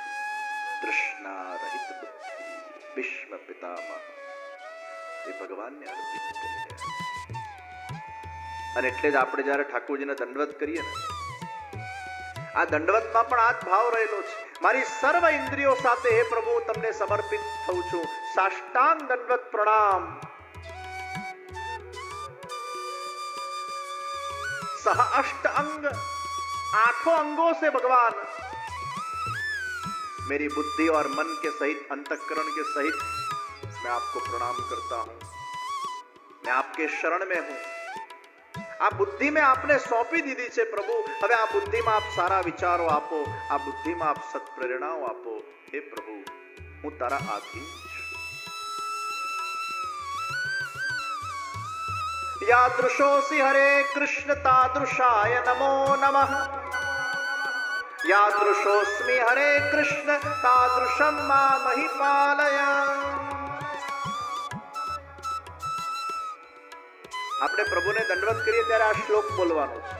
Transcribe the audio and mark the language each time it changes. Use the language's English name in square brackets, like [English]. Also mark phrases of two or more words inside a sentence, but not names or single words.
[Gujarati] તૃષ્ણા રહિત બુદ્ધિ ભીષ્મ પિતામહ એ ભગવાનને અર્પિત કરી રહ્યા છે। અને એટલે જ આપણે જ્યારે ઠાકોરજીને દંડવત કરીએ ને, આ દંડવતમાં પણ આ જ ભાવ રહેલો છે। મારી સર્વ ઇન્દ્રિયો સાથે હે પ્રભુ તમને સમર્પિત થઉં છું। સાષ્ટાંગ દંડવત પ્રણામ। [Hindi] सह अष्ट अंग, आठों अंगों से भगवान मेरी बुद्धि और मन के सहित, अंतःकरण के सहित मैं आपको प्रणाम करता हूं। मैं आपके शरण में हूं। [Gujarati] આ બુદ્ધિ મેં આપને સોંપી દીધી છે પ્રભુ। હવે આ બુદ્ધિમાં આપ સારા વિચારો આપો, આ બુદ્ધિમાં આપ સત્પ્રેરણાઓ આપો। હે પ્રભુ, હું તારા આધીન છું। [Sanskrit] यादृशोऽसि हरे कृष्ण तादृशाय नमो नमः। यादृशोऽस्मि हरे कृष्ण तादृशं मामहि पालय। [Gujarati] આપણે પ્રભુને દંડવત કરીએ ત્યારે આ શ્લોક બોલવાનો છે।